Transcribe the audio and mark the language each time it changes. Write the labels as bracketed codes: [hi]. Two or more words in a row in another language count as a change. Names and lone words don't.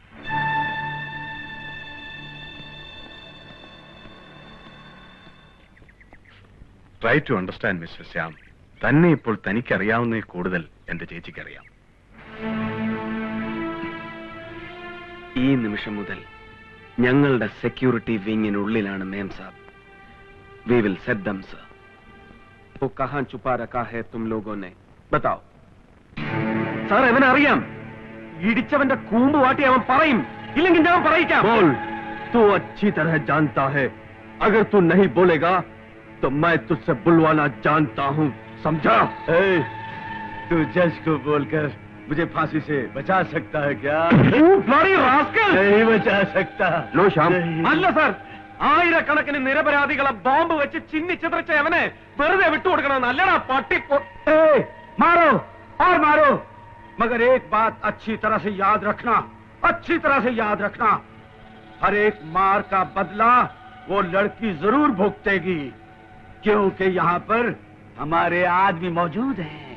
[en] Try to understand Mister Shyam. [ml] തന്നെ ഇപ്പോൾ തനിക്കറിയാവുന്നതിൽ കൂടുതൽ എന്റെ ചേച്ചിക്കറിയാം. ഈ നിമിഷം മുതൽ ഞങ്ങളുടെ സെക്യൂരിറ്റി വിങ്ങിനുള്ളിലാണ് [hi] मेम साब. [en] We will set them sir. [hi] वो कहां छुपा रखा है तुम लोगों ने बताओ. [ml] സാർ, അവനെ അറിയാം. ഇടിച്ചവന്റെ കൂമ്പ് വാട്ടി അവൻ പറയും, ഇല്ലെങ്കിൽ ഞാൻ പറയിക്കാം. [hi] बोल, तू अच्छी तरह जानता है. अगर तू नहीं बोलेगा तो मैं तुझसे बुलवाना जानता हूँ, समझा? तू जज को बोलकर मुझे फांसी से बचा सकता है क्या? नहीं बचा सकता. नो श्याम. [ml] അല്ല സാർ, ആയിരക്കണക്കിന് നിരപരാധികളെ ബോംബ് വെച്ച് ചിന്നിച്ചിതറിച്ച അവനെ വെറുതെ വിട്ടുകൊടുക്കണം. നല്ലടാ പട്ടി. [hi] मारो और मारो, मगर एक बात अच्छी तरह से याद रखना, अच्छी तरह से याद रखना, हर एक मार का बदला वो लड़की जरूर भुगतेगी, क्योंकि यहाँ पर हमारे आदमी मौजूद हैं.